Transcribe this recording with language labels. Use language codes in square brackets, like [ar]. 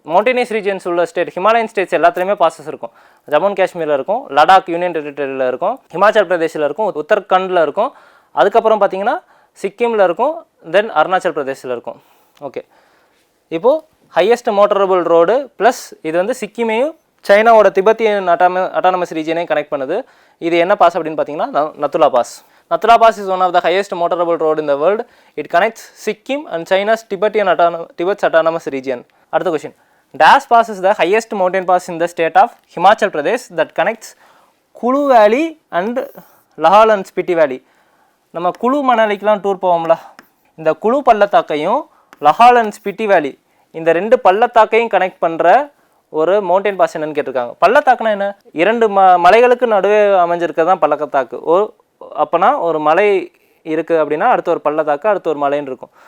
[ta] மவுண்டனியஸ் regions உள்ள state, Himalayan states எல்லாத்துலேயுமே bosses இருக்கும். ஜம்மு அண்ட் காஷ்மீரில் இருக்கும், லடாக் யூனியன் டெரிட்டரியில் இருக்கும், ஹிமாச்சல் பிரதேசில் இருக்கும், உத்தரகண்டில் இருக்கும், அதுக்கப்புறம் பார்த்தீங்கன்னா சிக்கிமில் இருக்கும், தென் அருணாச்சல் பிரதேசில் இருக்கும். ஓகே, இப்போது ஹையஸ்ட் மோட்டரபிள் ரோடு ப்ளஸ் இது சிக்கிமையும் சைனாவோட திபெத்தியன் அட்டானமஸ் ரீஜனையும் கனெக்ட் பண்ணுது. இது என்ன பாஸ் அப்படின்னு பார்த்தீங்கன்னா Nathu La pass. [en] Nathula Pass is one of the highest motorable road in the world. It connects Sikkim and China's Tibet's autonomous region. Another question. Das Pass is the highest mountain pass in the state of Himachal Pradesh that connects Kulu Valley and Lahal and Spiti Valley. [ta] நம்ம குழு மணாலிக்கெலாம் tour போவோம்ல, இந்த குழு பள்ளத்தாக்கையும் லஹால் and Spiti வேலி இந்த 2 பள்ளத்தாக்கையும் connect பண்ணுற ஒரு mountain pass என்னன்னு கேட்டிருக்காங்க. பள்ளத்தாக்குனா என்ன? 2 மலைகளுக்கு நடுவே அமைஞ்சிருக்கிறது தான் பள்ளத்தாக்கு. அப்போனா ஒரு மலை இருக்குது அப்படின்னா அடுத்து ஒரு பள்ளத்தாக்கு, அடுத்து ஒரு மலைன்னு இருக்கும்.